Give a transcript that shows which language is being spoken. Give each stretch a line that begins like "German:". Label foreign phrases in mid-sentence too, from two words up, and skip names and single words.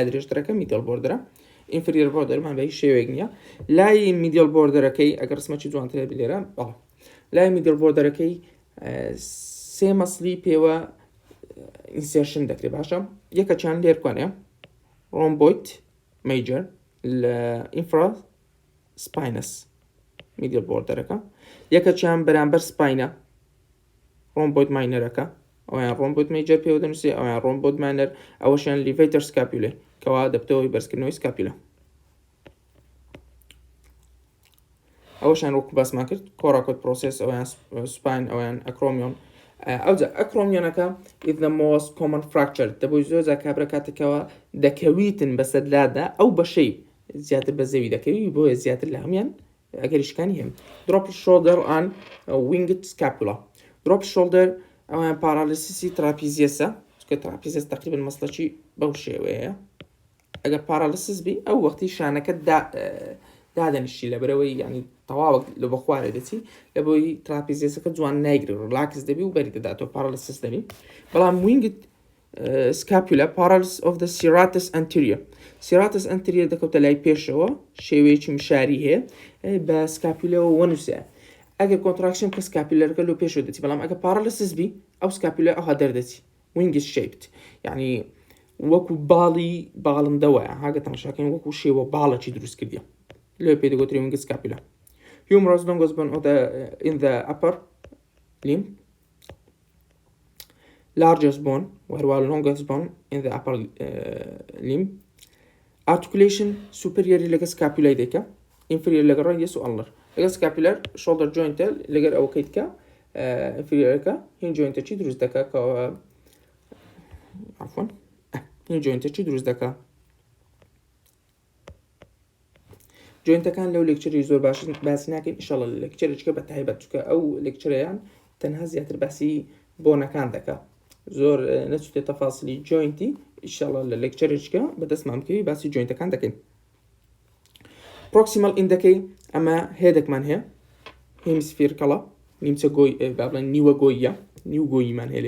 Central Kurdish: درێژترەکە
English: medial border inferior border
Central Kurdish: مان بە هیچ شێوەیەک نییە لای
English: medial borderەکەی
Central Kurdish: ئەگەر ڕسمەکی جوانترە بلێرە بەڵێ لای
English: medial borderەکەی
Central Kurdish: سێ مەسلی پێوە insertion دەکرێت باشە یەکەچیان لێرکوانێ
English: rhomboid major
Central Kurdish: لە
English: infraspinous medial borderەکە
Central Kurdish: یەکەچیان بەرامبەر spine
English: rhomboid minorەکە
Central Kurdish: ئەویان
English: rhomboid major
Central Kurdish: پێوە دەنووسێ ئەویان
English: rhomboid minor
Central Kurdish: ئەوەشیان
English: levator scapulae
Central Kurdish: کەوا دەبتەوەی بەرزکردنەوەی scapula ئەوەشیان وەکو باسمان کرد
English: coracoid process
Central Kurdish: ئەویان spine ئەویان acromion ئەوجا
English: acromionەکە is the most common fracture
Central Kurdish: دەبووی زۆر جار کابرا کاتێکەوە دەکەویتن بە سەدلادا ئەو بەشەی زیاتر بە زەوی دەکەوی بۆیە زیاتر لە هەمیان ئەگەریشکانی هەم
English: drop shoulder and winged scapula drop shoulder
Central Kurdish: ئەویان پارالیسیسی تراپیزیەسە چکە تراپیزیەس تقریبا مەسلەکی بەو شێوەیە ئەگەر پارالیسیس بی ئەو وەختی شانەکە دادەنیشتی لەبەرەوەی ینی تەواوە لە بە خوارە دەچی لەبەوەی تراپیزیەسەکە جوان نایگری ڕلاکس دەبی و بەری دەداتەوە پارالیسیس دەبی بەڵام
English: winged scapula paralysis of the serratus anterior
Central Kurdish: دەکەوتە لای پێشەوە شێوەیەکی مشاری هەیە بە سکاپولەوە وەنووسە ئەگەر کۆنتراکشن کە سکاپولەرەکە لۆ پێشەوە دەچی بەڵام ئەگەر پارالیسیس بی ئەو سکاپولە ئەوها دەردەچی
English: winged shaped
Central Kurdish: یعنی وەکو باڵندەوەیە هاگە تەماشاکەین وەکو شێوە باڵێکی دروست کردیە لێ پێ دەگوترێت
English: winged scapula humerus longus bone in the upper limb largest bone
Central Kurdish: وهروال
English: longest bone in the upper limb
Central Kurdish: articulation superior لەگە scapula دەکە inferior لەگە radius و ulnar لەگە scapular shoulder joint لەگەر ئەو کەیتکە inferiorەکە هین jointێکی دروست دەکە کەەوە عفوا هین jointێکی دروست دەکە جوینتەکان لەو لێکچەری زۆر باسی ناکەین ئینشاڵڵا لە لێکچەرێکەکە بە تایبەت چکە ئەو لێکچەرەیان تەنها زیاتر باسی بۆنەکان دەکا زۆر نەچوتێت تەفاسیلی جوینتی ئینشاڵڵا لە لێکچەرێکەکە بەدەستمان بکەوی باسی جوینتەکان دەکەین proximal ئیندەکەی ئەمە هێدێکمان هەیە هێمیسفێرکەڵە نیمچە گۆی بابڵێن نیوە گۆیە نیو گۆییمان هەیە